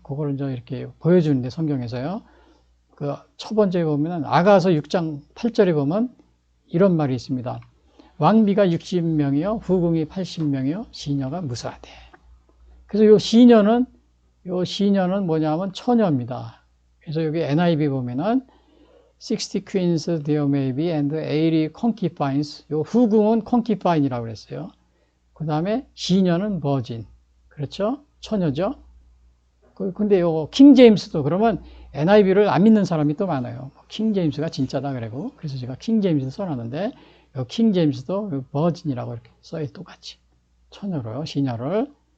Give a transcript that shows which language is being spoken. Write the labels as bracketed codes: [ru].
[ko] 그거를 이제 이렇게 보여주는데 성경에서요. 첫 번째 보면은 아가서 6장 8절에 보면 이런 말이 있습니다. 왕비가 60명이요, 후궁이 80명이요, 시녀가 무수하되. 그래서 요 시녀는 뭐냐면 처녀입니다. 그래서 여기 NIV 보면은 [en] 60 queens there may be and 80 concubines. [ko] 요 후궁은 concubine이라고 그랬어요. 그 다음에 시녀는 virgin. 그렇죠? 처녀죠? 근데 요거 킹 제임스도 그러면 NIV를 안 믿는 사람이 또 많아요. 킹 제임스가 진짜다 그러고. 그래서 제가 킹 제임스를 써놨는데 요 킹 제임스도 virgin이라고 이렇게 써요. 똑같이. 처녀로요, 시녀를.